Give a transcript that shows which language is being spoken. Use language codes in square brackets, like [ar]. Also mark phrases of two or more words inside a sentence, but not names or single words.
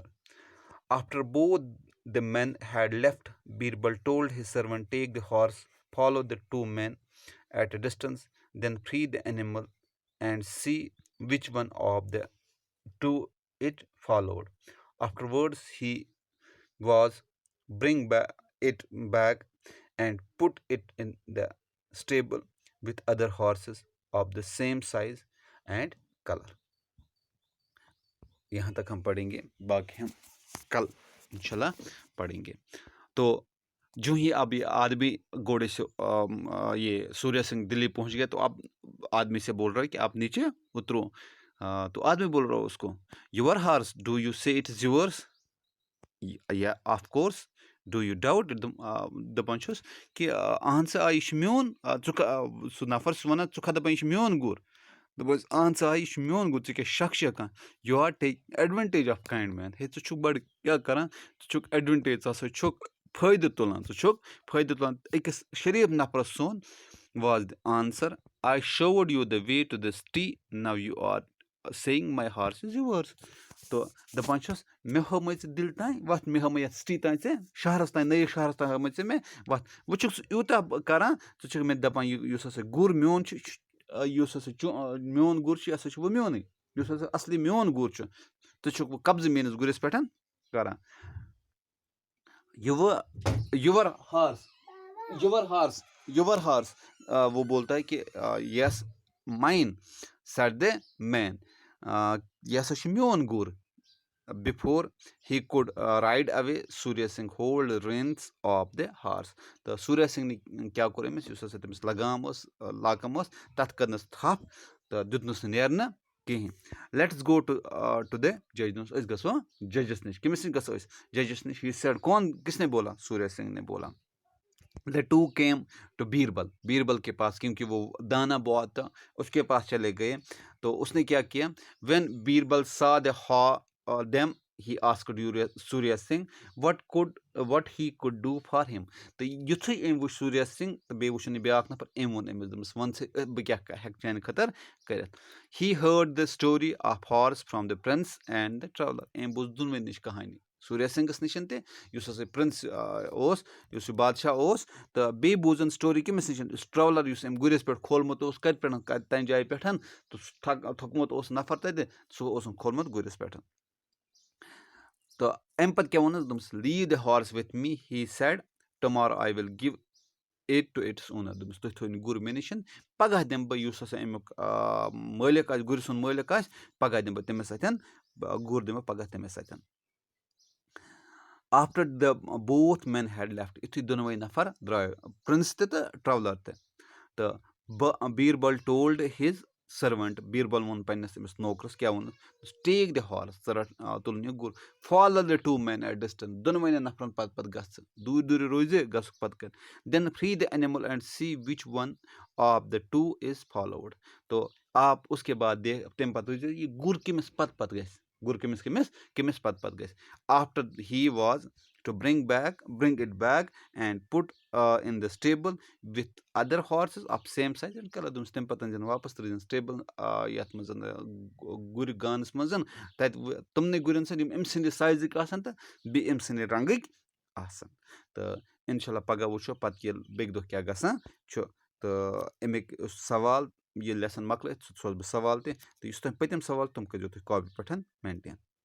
[en] After both the men had left, Birbal told his servant, take the horse, follow the two men at a distance, then free the animal and see which one of the two it followed. Afterwards he was bring it back and put it in the stable with other horses of the same size and color. [hi] यहाँ तक हम पढ़ेंगे, बाकी हम कल इंशाल्लाह पढ़ेंगे। तो जो ही अब ये आदमी घोड़े से ये सूर्य सिंह दिल्ली पहुंच गया, तो अब आदमी से बोल रहा है कि आप नीचे उतरो। तो आदमी बोल रहा है उसको, [en] your horse, do you say it is yours, ya of course, do you doubt it, [ks] दपान छुस कि अहन सा यह मोन, सह नफर वन च दपान यह मोन गुर, दपस अहन सा यह मोन गुर, क्या शक कह, [en] you are take advantage of kind man. [ks] हे च बड़ क्या करान, च एडवांटेज, च फायदे तुलान, च फायदे तुलान अकिस शरीफ नफर सोन। [en] was the answer. I showed you the way to the city. Now you are saying my horse is yours. [ks] तो दपान मे हम दिल तान वत, मे हम सिटी तान ऐ शहरस तान, नई शहरस तान हम मे वत, वो यूता करान, च मे दपान युस गुर मोन, युस मोन गुर यह वो मोन, युस असली मोन गुर, तो कब्ज मेनिस गुरस पे करान। [en] your horse, your horse, your horse, [hi] वो बोलता है कि [en] yes mine, said the man, [ks] यह मोन गुर। [en] Before he could ride away, Surya Singh hold reins of the horse. [ks] तो सूर्य सिंह ने क्या कोर अमिस, युस तमिस लगाम लाकम तथ करनस थप, तो दुतनुस नेरना कहीं। [en] let's go to the judge, [ks] गो जजस नश, कमिस नश गो जजस नश। [en] he said, [hi] कौन, किसने बोला, सूर्य सिंह ने बोला। [en] The two came to [hi] बीरबल, बीरबल के पास, क्योंकि वो दाना बहुत था, उसके पास चले गए। तो उसने क्या किया, [en] when बीरबल saw them, he asked Surya Singh what he could do for him. [ks] तो युथुई अम वो सूर्य सिंह, तो बे वो ब्याक नफर, अम वोन अमिस दमस वन से बह क्या हेक चान खतर कर। [en] He heard the story of horse from the prince and the traveler. [ks] अम बोज दुनवे निश कहानी, सूर्य सिंहस निशन ते युस प्रिंस ओस, युस बादशाह ओस, तो बे बोजन स्टोरी कमिस निशन, ट्रवलर युस अम गुरिस पे खोलमुत ओस, कत पे तन जाय पे, तो थकमुत ओस नफर तत, सह ओस खोलमुत गुरिस पे। तो अम पत क्या वोनस, दमस [en] leave the horse with me, he said, tomorrow I will give it to its owner. [ks] दमस तुम थो गुर मे निशन, पगह दिम बह युस अमुक मालिक आस, गुर सुन मालिक आस, पगह दिम बह तमिस अथन, गुर दिम पगह तमिस अथन। [en] After the both men had left, [ks] इथुई दोनों नफर द्राय, [en] प्रिंस तो ट्रवलर तो बीरबल told his servant [ks] Birbal won pannus temis nokrus kya won, [en] take the horse [ks] tulun ye gur, [en] follow the two men at distance, [ks] donvane nafran pat gas dur dur roize gasuk pat kar, [en] then free the animal and see which one of the two is followed. [hi] तो आप उसके बाद देख [ks] तम पत ये गुर किमिस पत गस, गुर किमिस पत गस. [en] After he was to bring it back and put in the stable with other horses of same size and [ks] kala dum stem patan jan wapas trin stable yat mazan gur gans mazan tat tumne gurin san im sinde size ik asan ta bi im sinde rangik asan. तो इंशाल्लाह पगह वो पत ये बेक दो क्या गसान तो अमिक सवाल ये लेसन मकल सो बह सवाल तो पतम सवाल तुम करो तुम कॉपी पे मेंटेन.